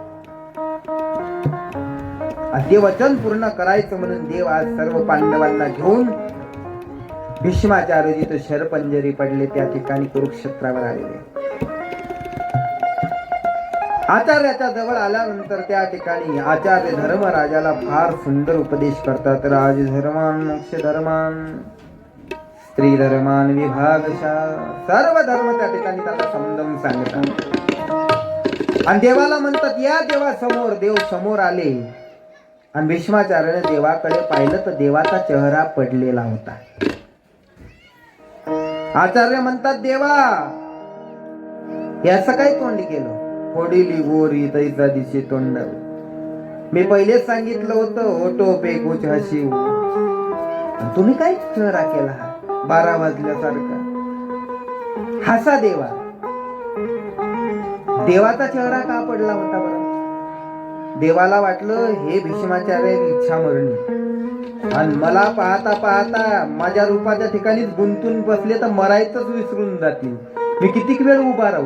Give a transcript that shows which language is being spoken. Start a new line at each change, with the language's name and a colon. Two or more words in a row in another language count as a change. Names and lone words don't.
Marathi: ते वचन पूर्ण करायचं म्हणून देव आज सर्व पांडवांना घेऊन भीष्माचार्य जिथे शरपंजरी पडले त्या ठिकाणी कुरुक्षेत्रावर आलेले. आचार्याच्या जवळ आल्यानंतर त्या ठिकाणी आचार्य धर्मराजाला फार सुंदर उपदेश करतात.
Sanskrit: राजधर्मान मोक्ष धर्मान स्त्री धर्मान विभागशः,
Marathi: सर्व धर्म त्या ठिकाणी त्याला समजावून सांगतात. आणि देवाला म्हणतात, या देवा समोर. देव समोर आले आणि भीष्माचार्याने देवाकडे पाहिलं तर देवाचा चेहरा पडलेला होता. आचार्य म्हणतात, देवा याचं काय तोंड केलं? फोडिली गोरी तैसा दिसे तोंड. मी पहिलेच सांगितलं होतं,
Hindi: ओटो पे कुछ हसी.
Marathi: तुम्ही काय चेहरा केला? 12 वाजल्यासारखा हसा देवा. देवाचा चेहरा का पडला होता बरं? देवाला वाटलं हे भीष्माचार्य इच्छा मरणी, आणि मला पाहता पाहता माझ्या रूपाच्या ठिकाणीच गुंतून बसले तर मरायचंच विसरून जातील, मी कितीक वेळ उभा राहू.